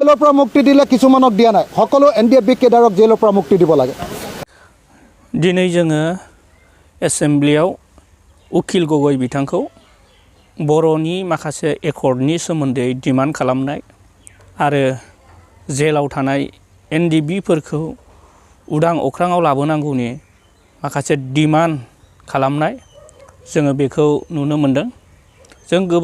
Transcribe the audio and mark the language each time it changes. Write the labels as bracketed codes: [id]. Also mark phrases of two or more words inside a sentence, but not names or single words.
[as] জেলৰ পৰা মুক্তি দিলে কিছুমানক দিয়া নাই সকলো NDFB কেডাৰক জেলৰ পৰা মুক্তি দিব লাগে [brx] दिनै जोङो एसेम्ब्लियाव उखिल गगৈ बिथांखौ बर'नि माखासे एकर्डनि सोमोन्दै डिमान्ड खालामनाय आरो जेलाव थानाय NDFBफोरखौ उदां अख्राङाव लाबोनांगौनि माखासे डिमान्ड खालामनाय जोङो बेखौ नुनो मोनदों जों गोबाव